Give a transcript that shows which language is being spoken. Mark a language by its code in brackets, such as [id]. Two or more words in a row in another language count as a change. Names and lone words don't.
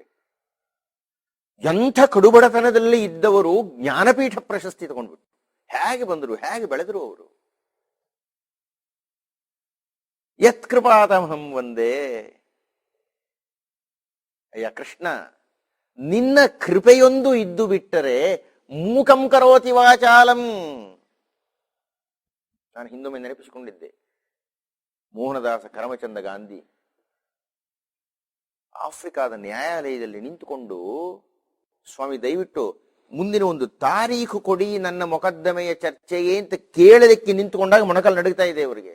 [kn] ಎಂಥ ಕಡುಬಡತನದಲ್ಲಿ ಇದ್ದವರು ಜ್ಞಾನಪೀಠ ಪ್ರಶಸ್ತಿ ತಗೊಂಡ್ಬಿಟ್ಟು ಹೇಗೆ ಬಂದರು, ಹೇಗೆ ಬೆಳೆದರು ಅವರು? [sa] ಯತ್ ಕೃಪಾತಮಹಂ ವಂದೇ. [kn] ಅಯ್ಯ ಕೃಷ್ಣ, ನಿನ್ನ ಕೃಪೆಯೊಂದು ಇದ್ದು ಬಿಟ್ಟರೆ [sa] ಮೂಕಂ ಕರೋತಿ ವಾಚಾಲಂ. [kn] ನಾನು ಹಿಂದೊಮ್ಮೆ ನೆನಪಿಸಿಕೊಂಡಿದ್ದೆ, ಮೋಹನದಾಸ ಕರಮಚಂದ ಗಾಂಧಿ ಆಫ್ರಿಕಾದ ನ್ಯಾಯಾಲಯದಲ್ಲಿ ನಿಂತುಕೊಂಡು, ಸ್ವಾಮಿ ದಯವಿಟ್ಟು ಮುಂದಿನ ಒಂದು ತಾರೀಖು ಕೊಡಿ ನನ್ನ ಮೊಕದ್ದಮೆಯ ಚರ್ಚೆಗೆ ಅಂತ ಕೇಳಲಿಕ್ಕೆ ನಿಂತುಕೊಂಡಾಗ ಮೊಣಕಲ್ ನಡುಗ್ತಾ ಇದೆ ಅವರಿಗೆ.